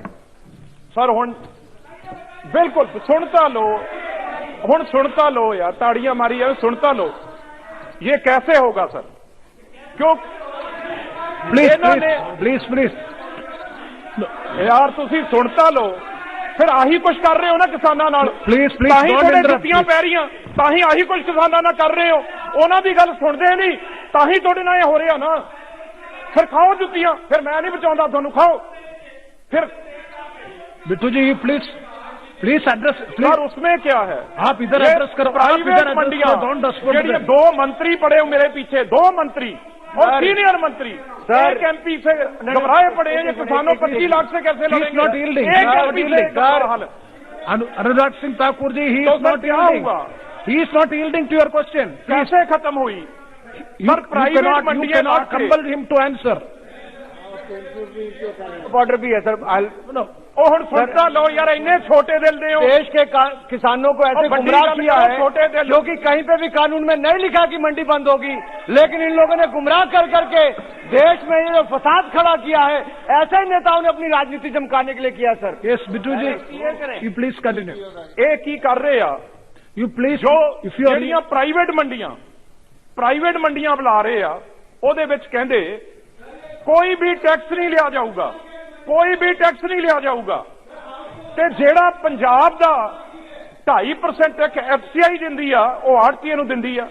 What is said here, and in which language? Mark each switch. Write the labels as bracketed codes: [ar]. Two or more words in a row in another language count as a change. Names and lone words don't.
[pa] ਸਰ ਹੁਣ ਬਿਲਕੁਲ ਸੁਣਤਾ ਲਓ, ਹੁਣ ਸੁਣਤਾ ਲਓ ਯਾਰ, ਤਾੜੀਆਂ ਮਾਰੀ ਹੈ, ਸੁਣਤਾ ਲਓ। [hi] ये कैसे होगा सर? क्यों प्लीज [pa] ਯਾਰ ਤੁਸੀ ਸੁਣਤਾ ਲਓ, ਫਿਰ ਆਹੀ ਕੁਛ ਕਰ ਰਹੇ ਹੋ ਨਾ ਕਿਸਾਨਾਂ ਨਾਲ। प्लीज ਤਾਹੀ ਥੋੜ੍ਹੇ ਜੁੱਤੀਆਂ ਪੈ ਰਹੀ, ਤਾਹੀ ਆਹੀ ਕੁਛ ਕਿਸਾਨਾਂ ਨਾਲ ਕਰ ਰਹੇ ਹੋ, ਉਨ੍ਹਾਂ ਦੀ ਗੱਲ ਸੁਣਦੇ ਨਹੀਂ, ਤਾਹੀ ਥੋੜ੍ਹੇ ਨਾਲ ਹੋ ਰਿਹਾ ਨਾ। ਫਿਰ ਖਾਓ ਜੁੱਤੀਆਂ, ਫਿਰ ਮੈਂ ਨਹੀਂ ਬਚਾਉਂਦਾ ਤੁਹਾਨੂੰ, ਖਾਓ ਫਿਰ। [en] बिट्टू जी please address. [hi] सर उसमें क्या है, आप इधर एड्रेस करो, आप इधर मंडियां। मंडियां, 2 मंत्री पड़े हो मेरे पीछे, 2 मंत्री और सीनियर मंत्री, एक एमपी से घबराए पड़े हैं। ये किसानों 25 लाख से कैसे लड़ेंगे? [en] अनुराग सिंह ठाकुर जी, he is not yielding to your question. [hi] कैसे खत्म हुई सर? प्राइवेट मंडियां [en] compel him to answer. [hi] ऑर्डर भी है सर। [pa] ਉਹ ਹੁਣ ਸੁਣਤਾ ਲਓ ਯਾਰ, ਇੰਨੇ ਛੋਟੇ ਦਿਲ ਦੇ हो। [hi] देश के किसानों को ऐसे गुमराह किया है क्योंकि कहीं पे भी कानून में नहीं लिखा कि मंडी बंद होगी, लेकिन इन लोगों ने गुमराह कर करके देश में ये जो फसाद खड़ा किया है, ऐसे ही नेताओं ने अपनी राजनीति चमकाने के लिए किया सर। [en] Yes, बिट्टू जी, you please continue. [pa] ਇਹ ਕੀ ਕਰ ਰਹੇ ਆ? [en] You please, [pa] ਜੋ [en] if you are [pa] ਜਿਹੜੀਆਂ ਪ੍ਰਾਈਵੇਟ ਮੰਡੀਆਂ ਬੁਲਾ ਰਹੇ ਆ, ਉਹਦੇ ਵਿੱਚ ਕਹਿੰਦੇ ਕੋਈ ਵੀ ਟੈਕਸ ਨਹੀਂ ਲਿਆ ਜਾਊਗਾ, ਕੋਈ ਵੀ ਟੈਕਸ ਨਹੀਂ ਲਿਆ ਜਾਊਗਾ। ਤੇ ਜਿਹੜਾ ਪੰਜਾਬ ਦਾ 2.5% ਟੈਕਸ FCI ਦਿੰਦੀ ਆ, ਉਹ ਆੜਤੀਏ ਨੂੰ ਦਿੰਦੀ ਆ।